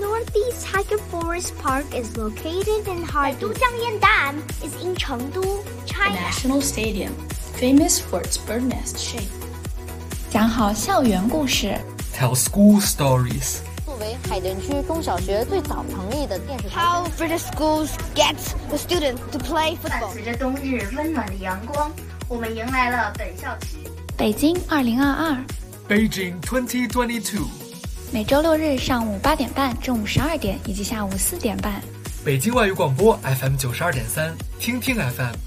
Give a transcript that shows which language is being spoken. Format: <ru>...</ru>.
<en>Northeast Tiger Forest Park is located in Harbin. 百度江燕丹 is in Chengdu, China. The National Stadium. Famous for its bird nest shape.</en> <zh>讲好校园故事。</zh> <en>Tell school stories.</en> <zh>作为海淀区中小学最早成立的电视台。</zh> <en>How British schools get the students to play football.</en> <zh>伴随着冬日温暖的阳光，我们迎来了本校期。北京2022。</zh> <en>Beijing 2022。</en> <zh>每周六日上午8点半、中午12点以及下午4点半。北京外语广播 FM92.3，听听 FM。</zh>